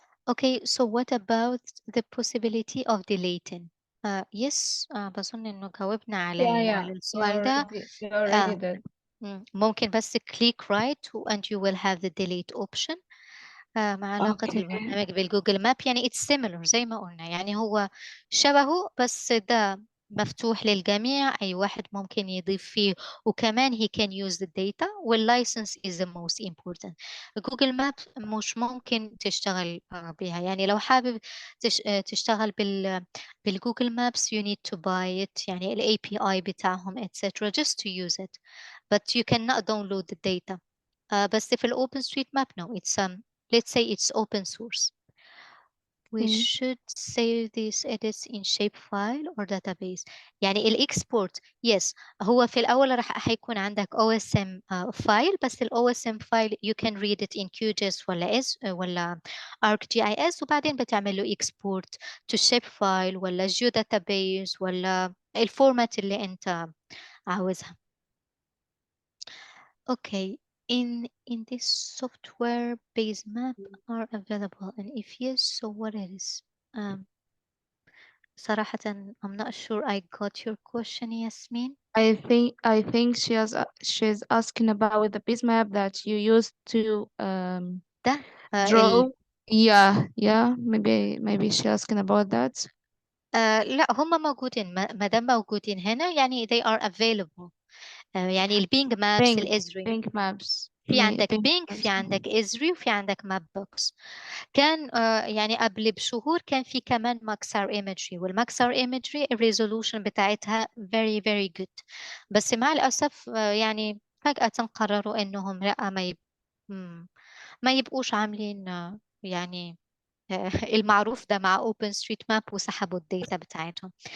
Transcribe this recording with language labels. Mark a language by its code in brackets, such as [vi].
[en] Okay, so what about the possibility of deleting? Yes, [ar] بظن إنه جاوبنا على السؤال ده. You already did. ممكن بس [en] click right and you will have the delete option. [ar] مع علاقة البرنامج بالجوجل ماب يعني [en] it's similar [ar] زي ما قلنا. يعني هو شبهه بس ده مفتوح للجميع، أي واحد ممكن يضيف فيه وكمان [en] he can use the data [ar] وال [en] license is the most important. [ar] جوجل ماب مش ممكن تشتغل بها. يعني لو حابب تشتغل بالجوجل مابس [en] you need to buy it [ar] يعني ال [en] API [ar] بتاعهم [en] etc just to use it but you cannot download the data. [ar] بس في ال [en] OpenStreetMap no, it's let's say it's open source. We should save these edits in shapefile or database. [ar] يعني export yes هو في الأول هيكون عندك OSM file بس ال OSM file [en] you can read it in QGIS [ar] ولا ArcGIS وبعدين بتعمل له [en] export to shapefile [ar] ولا geodatabase ولا الفورمات اللي أنت عاوزها. [en] Okay. In this software based map are available and if yes so what it is. [ar] صراحة [en] I'm not sure I got your question Yasmin. I think she's asking about the base map that you used to [ar] ده [en] draw. Yeah, maybe she's asking about that. [ar] لا هم موجودين ما دام موجودين هنا يعني [en] they are available. [ar] يعني البينج مابس [en] Bing [ar] الإزري [en] Bing Maps [ar] في عندك [en] Bing [ar] بينج، في [en] Maps. [ar] عندك إزري، وفي عندك ماب بوكس. كان يعني قبل بشهور كان في كمان ماكسار ايمجري، والماكسار ايمجري الريزولوشن بتاعتها [en] very very good، [ar] بس مع الأسف يعني فجأة قرروا إنهم لا ما يبقوش عاملين يعني المعروف ده مع OpenStreetMap وسحبوا الداتا بتاعتهم.